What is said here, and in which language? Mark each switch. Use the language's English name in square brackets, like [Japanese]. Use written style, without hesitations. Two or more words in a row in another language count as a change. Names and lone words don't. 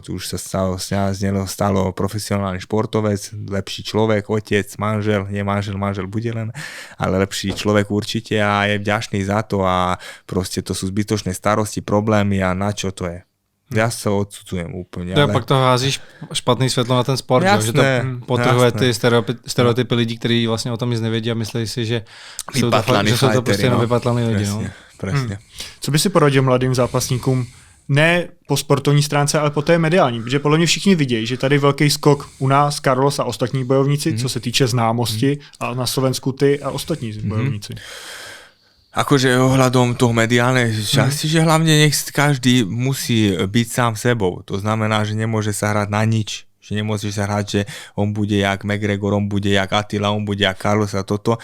[Slovak] Už sa stalo profesionálny športovec, lepší človek, otec, manžel, nie manžel bude len, ale lepší človek určite a je vďačný za to a proste to sú zbytočné starosti, problémy a na čo to je. Ja sa odsudzujem úplne. [Czech] To ale... pak to házíš špatný světlo na ten sport, jasné, že to potrhuje ty stereotypy lidí, kteří vlastně o tom nic nevědí a myslí si, že jsou to prostě jenom vypatlaný lidi. [Slovak] Presne. [Czech] Co by si poradil mladým zápasníkům, ne po sportovní stránce, ale po té mediální, protože podle mě všichni vidějí, že tady velký skok u nás, Carlos a ostatní bojovníci, co se týče známosti, a na Slovensku ty a ostatní bojovníci. [Slovak] Akože ohľadom toho mediálnej časti, že hlavne nech každý musí byť sám sebou. To znamená, že nemôže sa hrať na nič. Že nemôžeš sa hrať, že on bude jak McGregor, on bude jak Attila, on bude jak Carlos a toto.